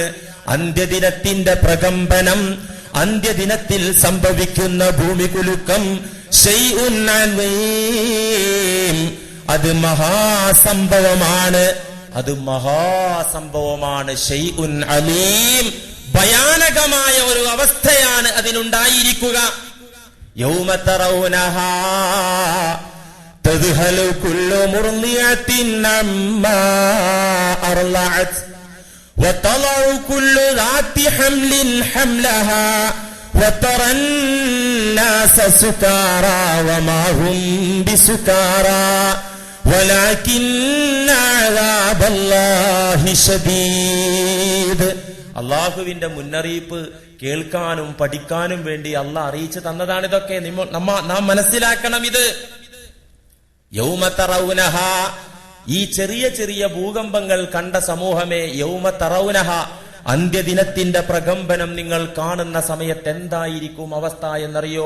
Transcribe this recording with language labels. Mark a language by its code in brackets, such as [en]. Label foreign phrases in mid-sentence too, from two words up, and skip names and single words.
[ml] അന്ത്യദിനത്തിന്റെ പ്രകമ്പനം, അന്ത്യദിനത്തിൽ സംഭവിക്കുന്ന ഭൂമികുലുക്കം, [ar] شيء عظيم, [ml] അത് മഹാസംഭവമാണ്, അത് മഹാസംഭവമാണ്. [ar] شيء عظيم, [ml] ഭയാനകമായ ഒരു അവസ്ഥയാണ് അതിനുണ്ടായിരിക്കുക. [ar] يوم ترونها تذهل كل مرضعة عما أرضعت وتضع كل ذات حمل حملها وترى الناس سكارى وما هم بسكارى ولكن عذاب الله شديد. [ml] അള്ളാഹുവിന്റെ മുന്നറിയിപ്പ് കേൾക്കാനും പഠിക്കാനും വേണ്ടി അള്ളാഹ് അറിയിച്ചു തന്നതാണ് ഇതൊക്കെ. നാം മനസ്സിലാക്കണം ഇത്. [ar] يوم ترونها, [ml] ഈ ചെറിയ ചെറിയ ഭൂകമ്പങ്ങൾ കണ്ട സമൂഹമേ, [ar] يوم ترونها, [ml] അന്ത്യദിനത്തിന്റെ പ്രകമ്പനം നിങ്ങൾ കാണുന്ന സമയത്ത് എന്തായിരിക്കും അവസ്ഥ എന്നറിയോ?